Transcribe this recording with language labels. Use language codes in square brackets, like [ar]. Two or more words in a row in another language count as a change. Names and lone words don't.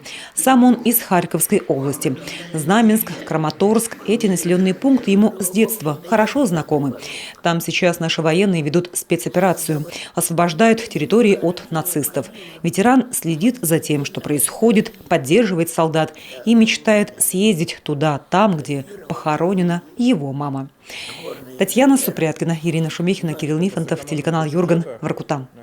[ru] Сам он из Харьковской области. Знаменск, Краматорск – эти населенные пункты ему с детства хорошо знакомы. Там сейчас наши военные ведут спецоперацию, освобождают территории от нацистов. Ветеран следит за тем, что происходит, поддерживает солдат и мечтает съездить туда, там, где похоронена его мама. Татьяна Супряткина, Ирина Шумихина, Кирилл Нифонтов, телеканал Юрган, Воркута.